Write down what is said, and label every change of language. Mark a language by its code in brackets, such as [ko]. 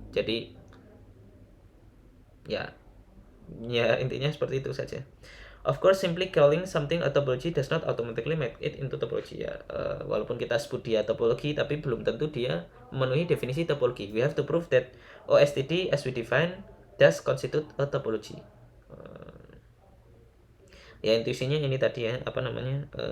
[id] Jadi ya intinya seperti itu saja. [en] Of course, simply calling something a topology does not automatically make it into topology ya. [id] Walaupun kita sebut dia topologi, tapi belum tentu dia memenuhi definisi topologi. [en] We have to prove that OSTD as we define does constitute a topology. [id] Ya intuisinya ini tadi ya, apa namanya?